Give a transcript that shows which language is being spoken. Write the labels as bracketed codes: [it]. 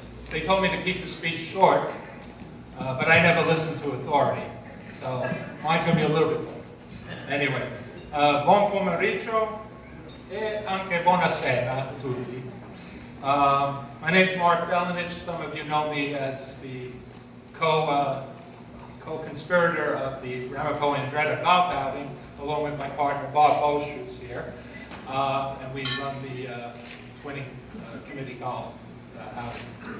[en] They told me to keep the speech short, but I never listened to authority, so mine's going to be a little bit more. [it] Anyway, buon pomeriggio e anche buonasera a tutti. [en] My name's Mark Belanich. Some of you know me as the co-conspirator of the Ramapo and Andretta golf outing, along with my partner Bob Bosch, who's here, and we run the 20 committee golf outing.